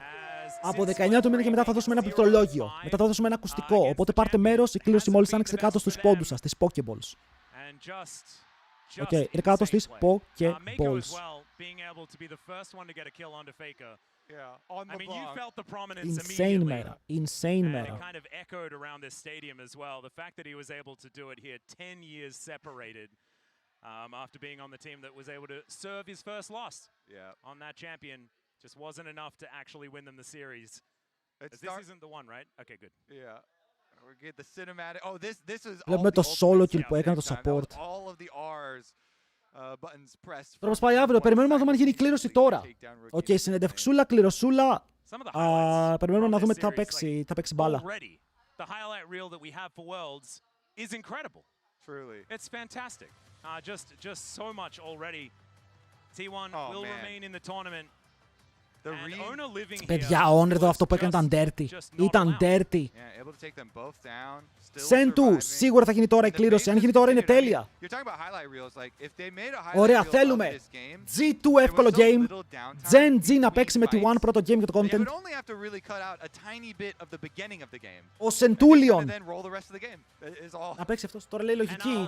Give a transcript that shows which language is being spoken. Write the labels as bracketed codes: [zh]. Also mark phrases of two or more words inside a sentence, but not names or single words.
[el] Από 19 του μήνα και μετά θα δώσουμε ένα πληκτρολόγιο. Μετά θα δώσουμε ένα ακουστικό. Οπότε πάρτε μέρος. Η κλήρωση μόλις άνοιξε κάτω στους πόντους σας, στις Pokeballs. Οκ, είναι κάτω στις Pokeballs. Insane μέρα. Insane μέρα. [en] After being on the team that was able to serve his first loss on that champion, just wasn't enough to actually win them the series. This isn't the one, right? Okay, good. Yeah. We get the cinematic. Oh, this is [el] Βλέπουμε το [en] solo kill [el] που έκανε το support. [en] All of the R's buttons pressed. [el] Τώρα μας πάει αύριο. Περιμένουμε να δούμε αν γίνει κλήρωση τώρα. Οκ, συνεντευξούλα, κληροσούλα. Περιμένουμε να δούμε τι θα παίξει μπάλα. [en] The highlight reel that we have for Worlds is incredible. Truly. It's fantastic. Just so much already. T1 will remain in the tournament. [el] Παιδιά, ο Honor εδώ αυτό που έκανε ήταν dirty. Ήταν dirty. Σεντού, σίγουρα θα γίνει τώρα η κλήρωση. Αν γίνει τώρα είναι τέλεια. Ωραία, θέλουμε G2 εύκολο game. Gen G να παίξει με T1 πρώτο game για το content. Ο Centurion να παίξει αυτός. Τώρα λέει λογική.